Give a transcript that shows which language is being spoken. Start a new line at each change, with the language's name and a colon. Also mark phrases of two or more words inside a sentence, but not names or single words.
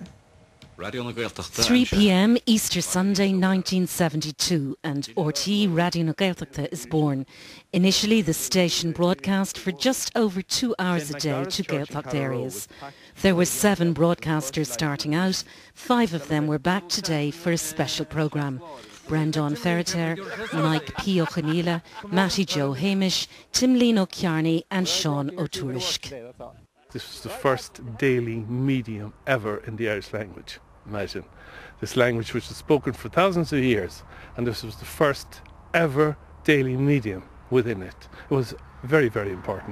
English: 3 p.m. Easter Sunday 1972, and RTÉ Raidió na Gaeltachta is born. Initially, the station broadcast for just over 2 hours a day to Gaeltacht areas. There were 7 broadcasters starting out. 5 of them were back today for a special programme. Brendan Ferreter, Mike P. O'Chanila, Matty Joe Hamish, Tim Lino Kearney and Sean O'Tourishk. This was the first daily medium ever in the Irish language. Imagine, this language which was spoken for thousands of years, and this was the first ever daily medium within it. It was very, very important.